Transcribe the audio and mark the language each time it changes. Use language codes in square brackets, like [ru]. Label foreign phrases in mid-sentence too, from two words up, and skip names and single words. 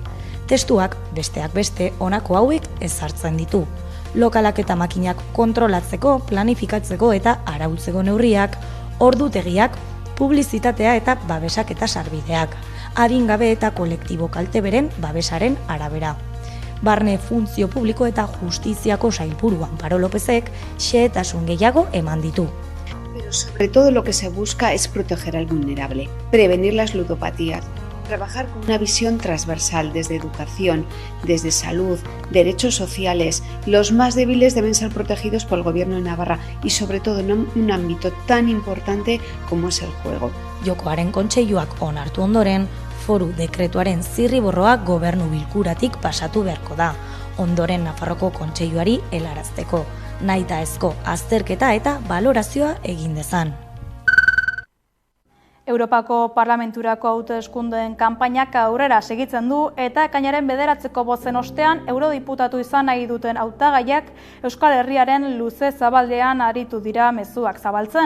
[eu] Testuak besteak beste honako hauek ezartzen ditu: lokalak eta makinak kontrolatzeko, planifikatzeko eta arautzeko neurriak, ordutegiak, publizitatea eta babesak eta sarbideak, adingabe eta kolektibo kalteberen babesaren arabera. Barne funtzio publiko eta justiziako sailburu Amparo Lópezek xehetasun gehiago eman ditu. [es] Pero sobre todo lo que se busca es proteger al vulnerable, prevenir las ludopatías, trabajar con una visión transversal desde educación, desde salud, derechos sociales. Los más débiles deben ser protegidos por el Gobierno de Navarra y sobre todo en un ámbito tan importante como es el juego. [eu] Jokoaren Kontseiluak onartu ondoren, foru dekretuaren zirriborroa gobernu bilkuratik pasatu beharko da, ondoren Nafarroko Kontseiluari helarazteko, nahitaezko azterketa eta balorazioa egin dezan. Europako Parlamenturako hauteskundeen kanpainak aurrera segitzen du eta ekainaren 9 bozen ostean eurodiputatu izan nahi duten hautagaiak Euskal Herriaren luze zabaldean aritu dira mezuak zabaltzen.